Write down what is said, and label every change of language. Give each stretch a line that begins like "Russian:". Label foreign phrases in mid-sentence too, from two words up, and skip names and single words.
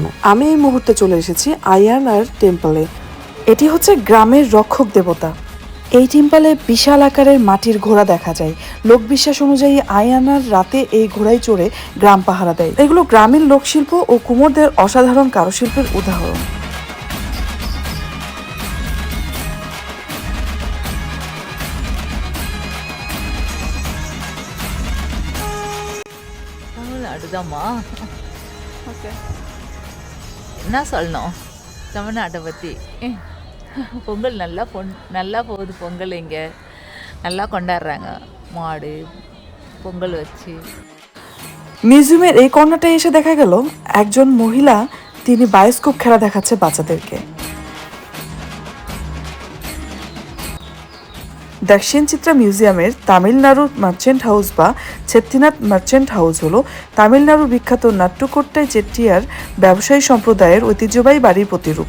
Bangla: আমি এই মুহূর্তে চলে এসেছি আয়ানার টেম্পলে। এটি হচ্ছে গ্রামের রক্ষক দেবতা। এই টেম্পলে বিশাল আকারের মাটির ঘোড়া দেখা যায়। লোকবিশ্বাস অনুযায়ী আয়ানার রাতে এই ঘোড়ায় চড়ে গ্রাম পাহারা দেয়। এগুলো গ্রামীণ লোকশিল্প ও কুমোরদের অসাধারণ কারুশিল্পের উদাহরণ।
Tamil: அடுதாம்மா ஓகே என்ன சொல்லணும் தமிழ்நாட்டை பற்றி? பொங்கல் நல்லா போகுது. பொங்கல் இங்கே நல்லா கொண்டாடுறாங்க, மாடு பொங்கல் வச்சு।
Bangla: মিউজিয়ামের এই কর্নারটায় এসে দেখা গেল একজন মহিলা, তিনি বায়োস্কোপ খেলা দেখাচ্ছে বাচ্চাদেরকে। দক্ষিণ চিত্রা মিউজিয়ামের তামিলনাড়ুর মার্চেন্ট হাউস বা চেট্টিনাথ মার্চেন্ট হাউস হলো তামিলনাড়ুর বিখ্যাত নাট্টুকোট্টাই চেট্টিয়ার ব্যবসায়ী সম্প্রদায়ের ঐতিহ্যবাহী বাড়ির প্রতিরূপ।